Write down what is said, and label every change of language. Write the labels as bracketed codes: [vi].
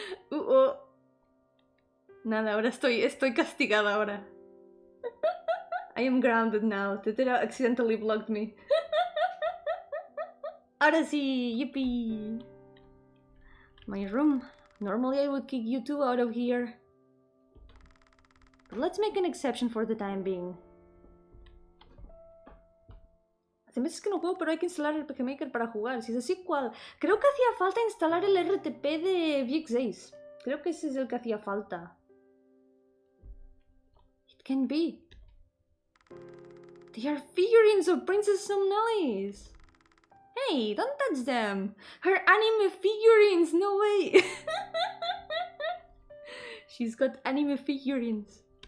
[es] Oh. Nada, ahora estoy castigada ahora. [en] I am grounded now. Tetera accidentally blocked me. [es] Ahora sí, [en] yippee! My room. Normally I would kick you two out of here. But let's make an exception for the time being. [es] Hace meses que no juego, pero hay que instalar el RPG Maker para jugar. Si es así, ¿cuál? Creo que hacía falta instalar el RTP de VX6. Creo que ese es el que hacía falta. [en] It can be. They are figurines of Princess Somnalis. Hey, don't touch them! Her anime figurines! No way! She's got anime figurines.